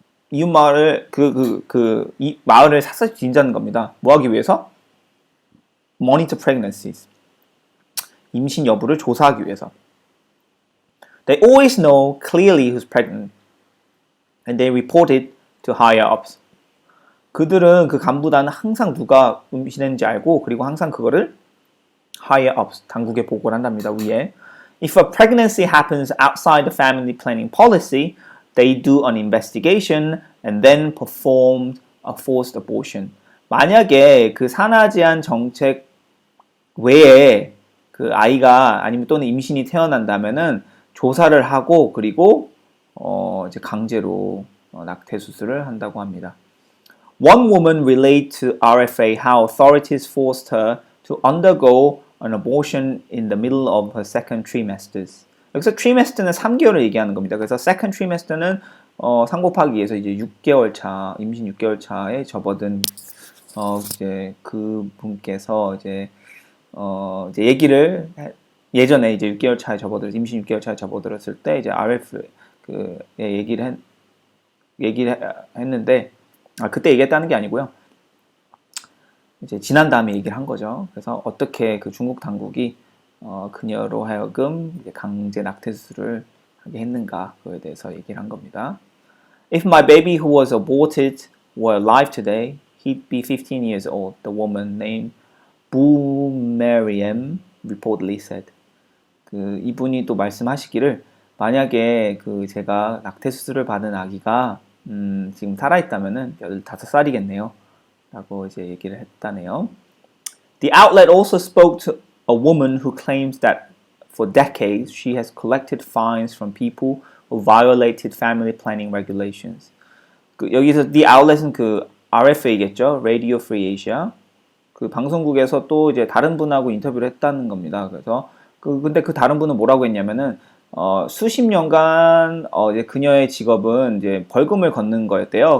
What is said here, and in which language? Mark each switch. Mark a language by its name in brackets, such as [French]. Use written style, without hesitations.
[Korean] 이 마을을 이 마을을 샅샅이 뒤진다는 겁니다. 뭐 하기 위해서? [English] Monitor pregnancies. [Korean] 임신 여부를 조사하기 위해서. [English] They always know clearly who's pregnant, and they report it to higher ups. [Korean] 그들은 그 간부단은 항상 누가 임신했는지 알고, 그리고 항상 그거를 [English] higher ups, [Korean] 당국에 보고를 한답니다. 위에. [English] If a pregnancy happens outside the family planning policy, they do an investigation and then perform a forced abortion. [Korean] 만약에 그 산하 제한 정책 외에 그 아이가 아니면 또는 임신이 태어난다면은 조사를 하고 그리고 이제 강제로 낙태 수술을 한다고 합니다. [English] One woman relayed to RFA how authorities forced her to undergo an abortion in the middle of her second trimesters. [Korean] 여기서 trimester는 3개월을 얘기하는 겁니다. 그래서 second trimester는 3 곱하기 2에서 이제 6개월 차, 임신 6개월 차에 접어든 이제 그 분께서 이제 얘기를 예전에 이제 6개월 차에 임신 6개월 차에 접어들었을 때 이제 RF 얘기를 했는데 그때 얘기했다는 게 아니고요. 이제 지난 다음에 얘기를 한 거죠. 그래서 어떻게 그 중국 당국이 그녀로 하여금 이제 강제 낙태 수술을 하게 했는가 그거에 대해서 얘기를 한 겁니다. [English] If my baby who was aborted were alive today, he'd be 15 years old, the woman named Bu Mariam reportedly said. [Korean] 그 이분이 또 말씀하시기를 만약에 그 제가 낙태 수술을 받은 아기가 지금 살아있다면은 15살이겠네요. 라고 이제 얘기를 했다네요. [English] The outlet also spoke to a woman who claims that for decades she has collected fines from people who violated family planning regulations. [Korean] 그 여기서 the outlet은 그 RFA겠죠. [English] Radio Free Asia. [Korean] 그 방송국에서 또 이제 다른 분하고 인터뷰를 했다는 겁니다. 그래서 근데 그 다른 분은 뭐라고 했냐면은 수십 년간 이제 그녀의 직업은 이제 벌금을 걷는 거였대요.